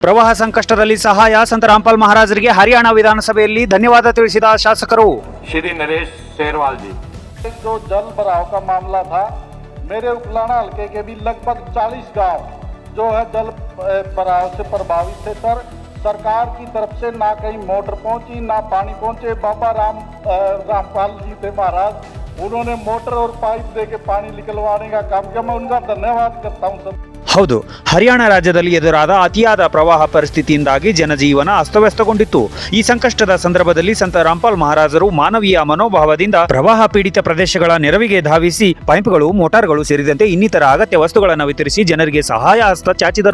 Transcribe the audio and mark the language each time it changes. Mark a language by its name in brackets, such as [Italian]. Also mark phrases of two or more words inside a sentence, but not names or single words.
[Kannada] ಪ್ರವಾಹ ಸಂಕಷ್ಟದಲ್ಲಿ ಸಹಾಯ ಸಂತ ರಾಮಪಾಲ್ ಮಹಾರಾಜರಿಗೆ ಹರಿಯಾಣ ವಿಧಾನಸಭೆಯಲ್ಲಿ ಧನ್ಯವಾದ ತಿಳಿಸಿದ ಶಾಸಕರು. [Hindi] श्री नरेश शेरवाल जी। जो जल भराव का मामला था, मेरे उपलाना हल्के के भी लगभग 40 गांव जो है जल भराव से प्रभावित थे। सर, सरकार की तरफ से ना कहीं मोटर पहुंची ना पानी पहुंचे। बाबा रामपाल जी थे महाराज, उन्होंने मोटर और पाइप दे के पानी निकलवाने का काम किया। मैं उनका धन्यवाद करता हूं सर। [Kannada] ಹೌದು, ಹರಿಯಾಣ ರಾಜ್ಯದಲ್ಲಿ ಎದುರಾದ ಅತಿಯಾದ ಪ್ರವಾಹ ಪರಿಸ್ಥಿತಿಯಿಂದಾಗಿ ಜನಜೀವನ ಅಸ್ತವ್ಯಸ್ತಗೊಂಡಿತ್ತು. ಈ ಸಂಕಷ್ಟದ ಸಂದರ್ಭದಲ್ಲಿ ಸಂತ ರಾಮಪಾಲ್ ಮಹಾರಾಜರು ಮಾನವೀಯ ಮನೋಭಾವದಿಂದ ಪ್ರವಾಹ ಪೀಡಿತ ಪ್ರದೇಶಗಳ ನೆರವಿಗೆ ಧಾವಿಸಿ ಪೈಪ್ಗಳು, ಮೋಟಾರ್ಗಳು ಸೇರಿದಂತೆ ಇನ್ನಿತರ ಅಗತ್ಯ ವಸ್ತುಗಳನ್ನು ವಿತರಿಸಿ ಜನರಿಗೆ ಸಹಾಯ ಹಸ್ತ ಚಾಚಿದರು.